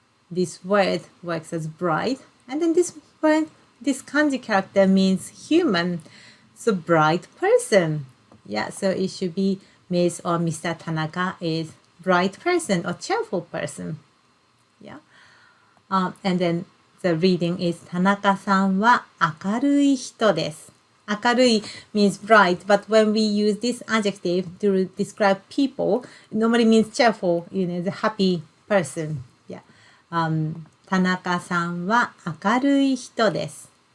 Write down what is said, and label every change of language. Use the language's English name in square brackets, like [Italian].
[English] This word works as bride. And then this word, this kanji character means human. So bright person. Yeah, so it should be Miss or Mr. Tanaka is bright person or cheerful person. Yeah. And then the reading is [Japanese] 田中さんは明るい人です。 [English] 明るい means bright, but when we use this adjective to describe people, it normally means cheerful, the happy person. Yeah. [Japanese] 田中さんは明るい人です。